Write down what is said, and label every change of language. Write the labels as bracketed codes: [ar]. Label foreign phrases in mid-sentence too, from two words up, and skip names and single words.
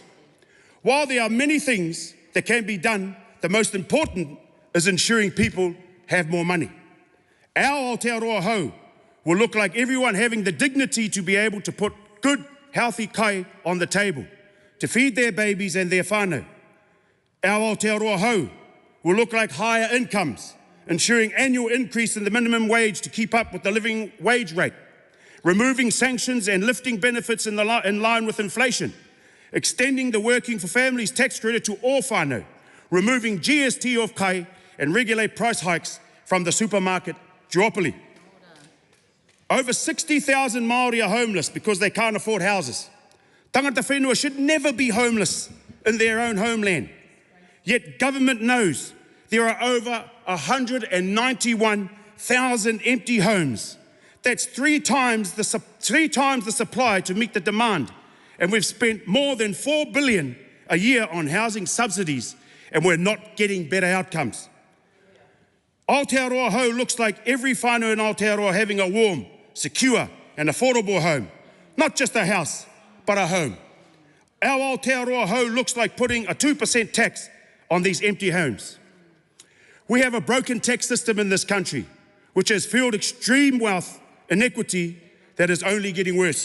[en] While there are many things that can be done, the most important is ensuring people have more money. Our Aotearoa hou will look like everyone having the dignity to be able to put good, healthy kai on the table, to feed their babies and their whānau. Our Aotearoa hou will look like higher incomes, ensuring annual increase in the minimum wage to keep up with the living wage rate, removing sanctions and lifting benefits in line with inflation, extending the Working for Families tax credit to all whānau, removing GST off kai and regulate price hikes from the supermarket duopoly. Over 60,000 Maori are homeless because they can't afford houses. [mi] Tangata whenua [en] should never be homeless in their own homeland. Yet government knows there are over 191,000 empty homes. That's three times the supply to meet the demand. And we've spent more than $4 billion a year on housing subsidies, and we're not getting better outcomes. Aotearoa hou looks like every whānau in Aotearoa having a warm, secure and affordable home. Not just a house, but a home. Our Aotearoa hou looks like putting a 2% tax on these empty homes. We have a broken tax system in this country, which has fueled extreme wealth inequity that is only getting worse.